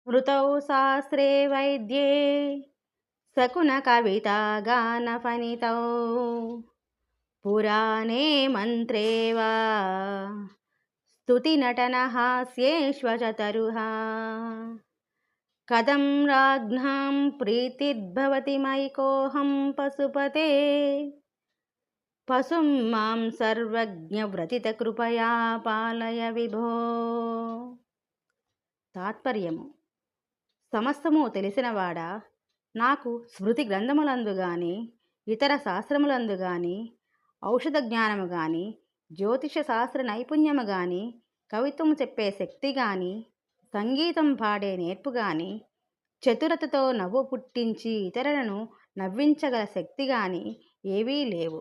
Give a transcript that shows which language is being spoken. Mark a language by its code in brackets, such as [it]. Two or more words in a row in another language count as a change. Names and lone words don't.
[sa] ऋतौ शास्त्रे वैद्ये शकुनकवितागानफणितौ पुराणे मन्त्रे वा स्तुतिनटनहास्येष्वचतरुहा कथं राज्ञां प्रीतिर्भवति मयि कोऽहं पशुपते పశుం మాం సర్వజ్ఞవ్రతితకృపయా పాలయ విభో. [te] తాత్పర్యము: సమస్తము తెలిసినవాడా, నాకు స్మృతి గ్రంథములందు గాని, ఇతర శాస్త్రములందు గాని, ఔషధ జ్ఞానము గాని, జ్యోతిష శాస్త్ర నైపుణ్యము గాని, కవిత్వము చెప్పే శక్తి గాని, సంగీతం పాడే నేర్పు గాని, చతురతతో నవ్వు పుట్టించి ఇతరులను నవ్వించగల శక్తి గాని ఏవీ లేవు.